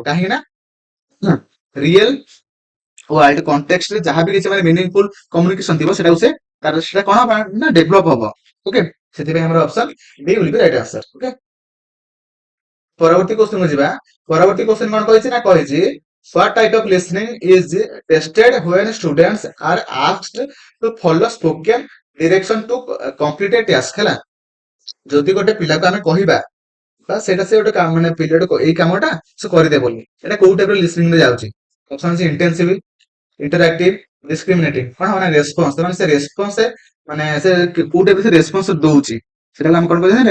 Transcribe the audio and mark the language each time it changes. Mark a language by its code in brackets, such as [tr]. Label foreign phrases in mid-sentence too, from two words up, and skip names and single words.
[or] କାହିଁକି ନା [en] real world context [or] ରେ ଯାହା ବି କିଛି ମାନେ [en] meaningful communication [or] ଥିବ ସେଟାକୁ ସେ ତାର ସେଟା କଣ ହବ ନା ଡେଭଲପ ହବ। [en] OK, [or] ସେଥିପାଇଁ ଆମର [en] option D will be right answer. [or] ଓକେ, ପରବର୍ତ୍ତୀ କ୍ୱେଶ୍ଚନ କୁ ଯିବା। ପରବର୍ତ୍ତୀ କ୍ୱେଶ୍ଚନ କଣ କହିଛି ନା କହିଛି [en] what type of listening is tested when students are asked to follow spoken direction to complete a task। [or] ହେଲା, ଯଦି ଗୋଟେ ପିଲାକୁ ଆମେ କହିବା ବା ସେଇଟା ସେ ଗୋଟେ ମାନେ ପିଲାଟାକୁ ଏଇ କାମଟା ସେ କରିଦେ ବୋଲି, ଏଟା କୋଉ ଟାଇପ ର ଲିସନିଂ ରେ ଯାଉଛି? [en] option ଅଛି intensive, interactive, discriminative. [or] କଣ ହବ ନା ରେସ୍ପନ୍ସ। ମାନେ ସେ ରେସ୍ପନ୍ସ ମାନେ ସେ କୋଉ ଟାଇପ ସେ ରେସ୍ପନ୍ସ ଦଉଛି, ସେଟାକୁ ଆମେ କଣ କହିବା?